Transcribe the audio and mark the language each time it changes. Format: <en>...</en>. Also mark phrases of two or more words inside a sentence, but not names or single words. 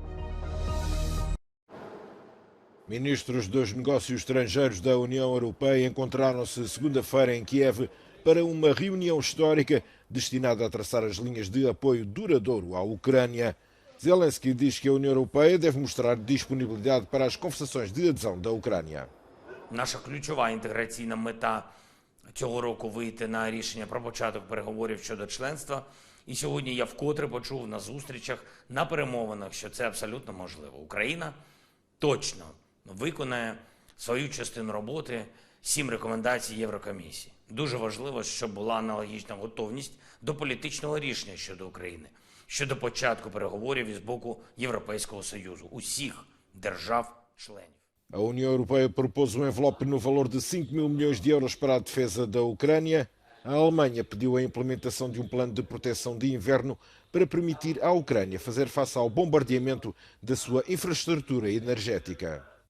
<pt>Ministros dos Negócios Estrangeiros da União Europeia encontraram-se segunda-feira em Kiev para uma reunião histórica destinada a traçar as linhas de apoio duradouro à Ucrânia. Zelensky diz que a União Europeia deve mostrar disponibilidade para as conversações de adesão da Ucrânia.</pt> <uk>Наша ключова інтеграційна мета цього року вийти на рішення про початок переговорів щодо членства. І сьогодні я вкотре почув на зустрічах, на перемовинах, що це абсолютно можливо. Україна точно виконає свою частину роботи, 7 рекомендацій Єврокомісії. Дуже важливо, щоб була аналогічна готовність до політичного рішення щодо України, щодо початку переговорів із боку Європейського Союзу, усіх держав-членів.</uk> <pt>A União Europeia propôs um envelope no valor de 5 mil milhões de euros para a defesa da Ucrânia. A Alemanha pediu a implementação de um plano de proteção de inverno para permitir à Ucrânia fazer face ao bombardeamento da sua infraestrutura energética.</pt>